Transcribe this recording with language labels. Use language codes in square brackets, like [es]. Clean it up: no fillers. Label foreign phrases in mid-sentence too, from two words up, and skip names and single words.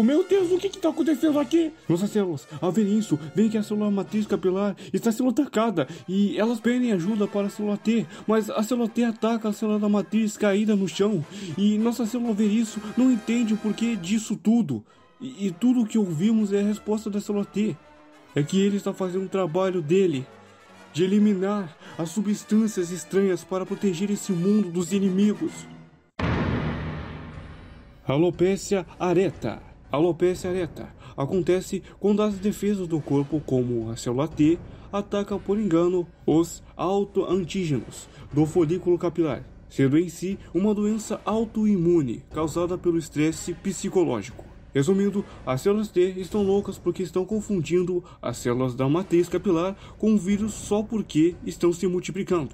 [pt] Meu Deus, o que está acontecendo aqui? Nossas células, ao ver isso, veem que a célula matriz capilar está sendo atacada e elas pedem ajuda para a célula T, mas a célula T ataca a célula da matriz caída no chão e nossa célula, ao ver isso, não entende o porquê disso tudo. E tudo o que ouvimos é a resposta da célula T. É que ele está fazendo o trabalho dele, de eliminar as substâncias estranhas para proteger esse mundo dos inimigos. Alopecia areata. Alopecia areata acontece quando as defesas do corpo, como a célula T, atacam por engano os autoantígenos do folículo capilar, sendo em si uma doença autoimune causada pelo estresse psicológico. Resumindo, as células T estão loucas porque estão confundindo as células da matriz capilar com o vírus só porque estão se multiplicando.